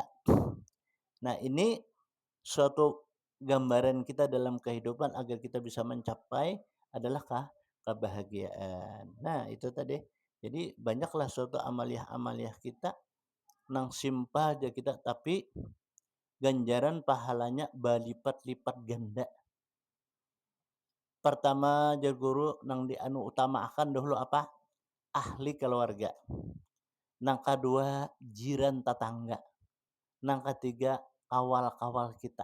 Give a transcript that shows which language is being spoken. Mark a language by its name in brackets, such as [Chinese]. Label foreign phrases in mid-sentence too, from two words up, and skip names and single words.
[Indonesian] Nah, ini suatu gambaran kita dalam kehidupan agar kita bisa mencapai adalah kebahagiaan. Nah, itu tadi. Jadi banyaklah suatu amaliah-amaliah kita nang simpel aja kita tapi ganjaran pahalanya berlipat-lipat ganda. [Banjar] Pertama jar guru nang dianu utamakan dahulu apa? Ahli keluarga. Nang kedua jiran tetangga. Nang ketiga kawal-kawal kita.